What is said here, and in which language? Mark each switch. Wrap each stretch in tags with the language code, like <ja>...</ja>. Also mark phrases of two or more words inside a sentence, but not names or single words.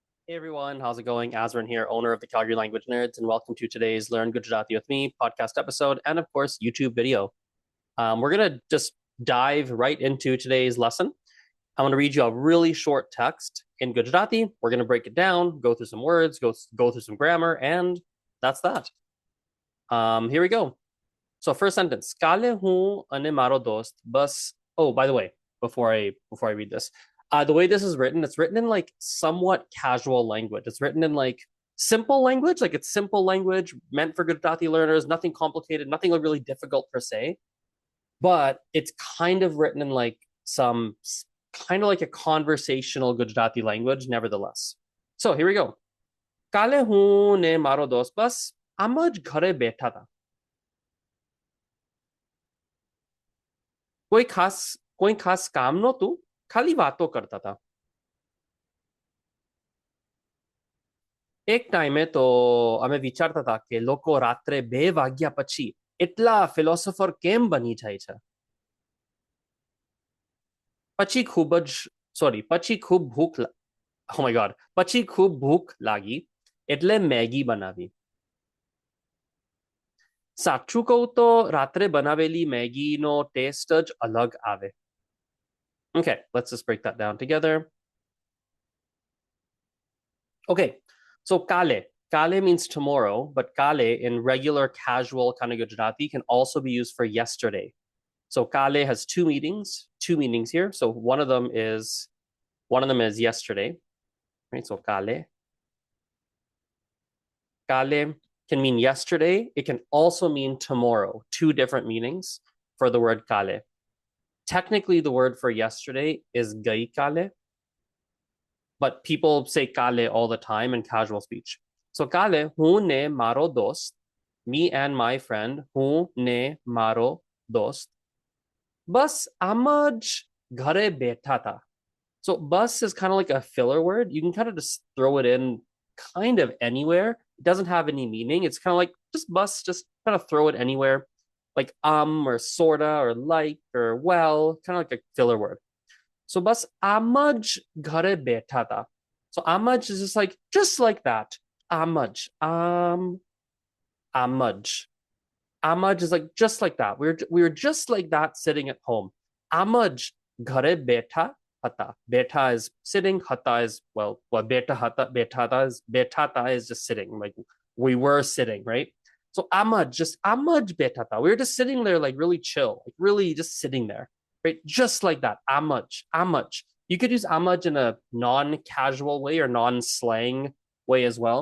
<en>Hey everyone, how's it going? Azrin here, owner of the Calgary Language Nerds, and welcome to today's Learn Gujarati with Me podcast episode and, of course, YouTube video. We're going to just dive right into today's lesson. I'm going to read you a really short text in Gujarati. We're going to break it down, go through some words, go through some grammar, and that's that. Here we go. So first sentence,</en> <gu>કાલે હું અને મારો દોસ્ત બસ.</gu> <en>Oh, by the way, before I read this, the way this is written, it's written in like somewhat casual language. It's written in like simple language, like it's simple language meant for Gujarati learners, nothing complicated, nothing really difficult per se. But it's kind of written in like some kind of like a conversational Gujarati language, nevertheless. So here we go.</en> <gu>કાલે હું ને મારો દોસ્ત બસ એમજ ઘરે બેઠા થા. કોઈ ખાસ કામ નહોતું, ખાલી વાતો કરતા હતા. એક ટાઈમે તો અમે વિચારતા હતા કે લોકો રાત્રે 2 વાગ્યા પછી એટલા ફિલોસોફર કેમ બની જાય છે. પછી ખૂબ ભૂખ લાગી એટલે મેગી બનાવી. સાચું કહું તો રાત્રે બનાવેલી મેગીનો ટેસ્ટ જ અલગ આવે.</gu> <en>Okay, let's just break that down together. Okay, so kale. Kale means tomorrow, but kale in regular casual kind of Gujarati can also be used for yesterday. So kale has two meanings here. So one of them is yesterday, right? So kale can mean yesterday. It can also mean tomorrow. Two different meanings for the word kale. Technically, the word for yesterday is</en> <gu>ગઈ કાલે,</gu> <en>but people say kale all the time in casual speech. So</en> <gu>કાલે, હું ને મારો દોસ્ત,</gu> <en>me and my friend,</en> <gu>હું ને મારો દોસ્ત, બસ એમજ ઘરે બેઠા થા.</gu> <en>So bus is kind of like a filler word. You can kind of just throw it in kind of anywhere. It doesn't have any meaning. It's kind of like just bus, just kind of throw it anywhere. Like or sorta or like or well, kind of like a filler word.</en> <gu>So બસ એમજ ઘરે બેઠા થા.</gu> <en>So amaj is just like that.</en> <gu>એમજ. એમજ.</gu> <en>Amaj is like just like that. We were just like that sitting at home.</en> <gu>એમજ ઘરે બેઠા હતા. બેઠા</gu> <en>is sitting. Hata is betata is just sitting. Like we were sitting, right? So</en> <gu>એમજ બેઠા.</gu> <en>We were just sitting there, like really chill, like really just sitting there, right? Just like that. Amaj. You could use amaj in a non-casual way or non-slang way as well.</en>